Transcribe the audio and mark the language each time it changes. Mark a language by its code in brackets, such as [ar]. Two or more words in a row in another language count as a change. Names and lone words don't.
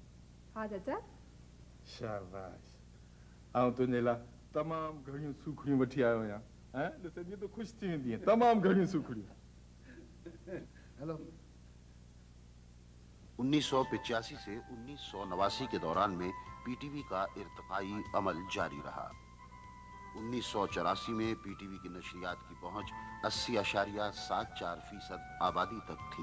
[ur] ہاں چاچا. शाबाश. [sd] आउं तुंहिंजे लाइ तमामु घणियूं सूखड़ियूं वठी आयो आहियां. हैं ॾिसंदी तो ख़ुशि थी वेंदी आहे. तमामु घणियूं सूखड़ियूं. हेलो. [ur] 1985 سے 1989 کے دوران میں پی ٹی وی کا ارتقائی عمل جاری رہا. 1984 میں پی ٹی وی کی نشریات کی پہنچ 80.74% آبادی تک تھی.